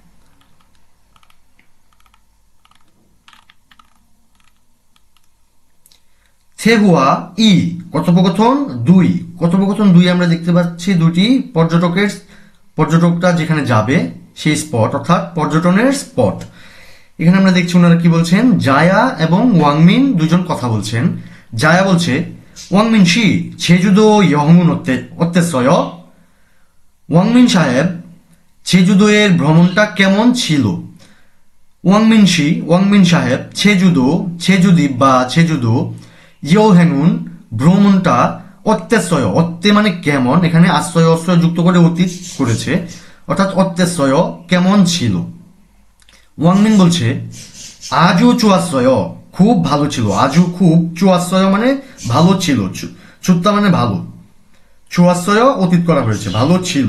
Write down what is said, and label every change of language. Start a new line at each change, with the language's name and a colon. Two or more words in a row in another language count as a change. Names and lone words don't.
Bangla: থেহুয়া ই কথোপকথন 2। কথোপকথন 2 আমরা দেখতে পাচ্ছি দুটি পর্যটকরা যেখানে যাবে সেই স্পট, অর্থাৎ পর্যটনের স্পট। এখানে আমরা দেখছি ওনারা কি বলছেন। জায়া এবং ওয়াংমিন দুজন কথা বলছেন। জায়া বলছে ওয়াংমিন শি
Korean: 제주도 여행은 어땠어요?
Bangla: ওয়াংমিন সাহেব 제주도의 ভ্রমণটা কেমন ছিল? ওয়াংমিন সাহেব 제주দ্বীপ বা
Korean: 제주도 여행은
Bangla: ভ্রমণটা 어땠어요? 어때 মানে কেমন, এখানে আশ্রয় যুক্ত করে অতীত করেছে, অর্থাৎ 어땠어요 কেমন ছিল। ওয়াংমিন বলছে আজু 좋았어요 খুব ভালো ছিল। আজু খুব, 좋았어요 মানে ভালো ছিল, চুত্তা মানে ভালো, 좋았어요 অতীত করা হয়েছে, ভালো ছিল।